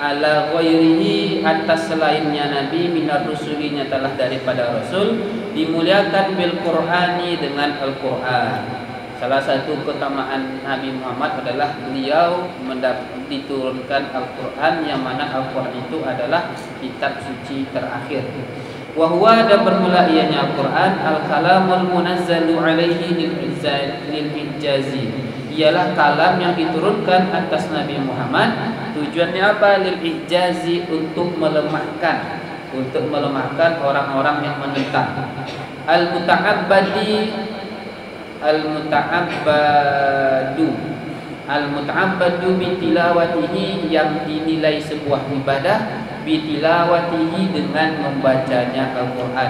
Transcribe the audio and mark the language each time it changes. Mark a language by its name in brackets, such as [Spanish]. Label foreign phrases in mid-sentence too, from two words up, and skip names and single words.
[Arabic] ala ghairihi [Indonesian] atas selainnya Nabi [Arabic] minar rusulinya [Indonesian] telah daripada Rasul dimuliakan [Arabic] bil Qur'ani [Indonesian] dengan Al-Quran. Salah satu keutamaan Nabi Muhammad adalah beliau diturunkan Al-Quran, yang mana Al-Quran itu adalah kitab suci terakhir. [Arabic] Wahwa [Indonesian] dan bermula ianya Al-Quran [Arabic] al-kalamul munazzalu alaihi lil-ijazi, [Indonesian] ialah kalam yang diturunkan atas Nabi Muhammad. Tujuannya apa? Lil-ijazi, untuk melemahkan orang-orang yang menentang. [Arabic] Al-muta'abbadu bitilawatihi, [Indonesian] yang dinilai sebuah ibadah, bitilawatihi dengan membacanya Al-Quran.